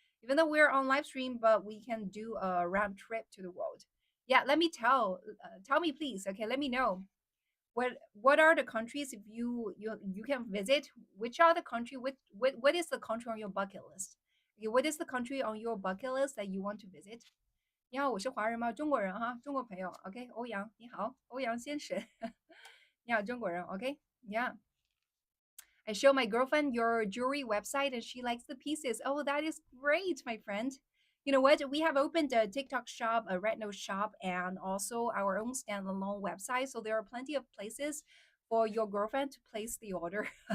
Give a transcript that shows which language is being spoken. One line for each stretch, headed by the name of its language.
English: Even though we're on live stream, but we can do a round trip to the world. Yeah, let me tell me please, okay, let me know what are the countries if you can visit? Which are the country? What is the country on your bucket list? Okay, what is the country on your bucket list that you want to visit?
Chinese: 你好，我是华人吗？中国人哈，中国朋友。 OK，欧阳，你好，欧阳先生。你好，中国人。OK，Yeah。
English: I show my girlfriend your jewelry website and she likes the pieces. Oh, that is great, my friend. You know what? We have opened a TikTok shop, a Red Nose shop, and also our own standalone website. So there are plenty of places for your girlfriend to place the order.